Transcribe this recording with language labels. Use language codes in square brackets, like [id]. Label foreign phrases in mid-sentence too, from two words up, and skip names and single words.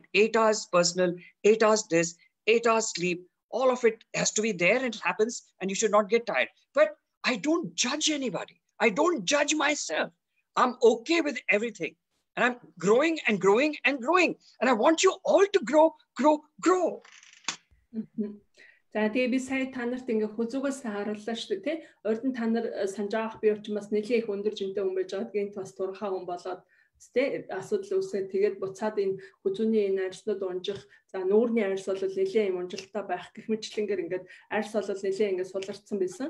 [en] 8 hours personal, 8 hours this, 8 hours sleep. All of it has to be there, and it happens, and you should not get tired. But I don't judge anybody. I don't judge myself. I'm okay with everything. And I'm growing and growing and growing. And I want you all to grow, grow, grow. [mn] За тэгээ би сая та нарт ингээ хүзүүгээс харууллаа шүү дээ тий. Урд нь та нар санаж авах би ч бас нэлээд их өндөр жинтэй хүн байж байгаа. Тэгээд бас турхаа хүн болоод тий асуудал үүсээд тэгээд буцаад энэ хүзүүний энэ арьснууд унжих, за нүүрний арьс бол нэлээд юм унжилтаа байх гэх мэтлэнгээр ингээд арьс бол нэлээд ингээд суларцсан байсан.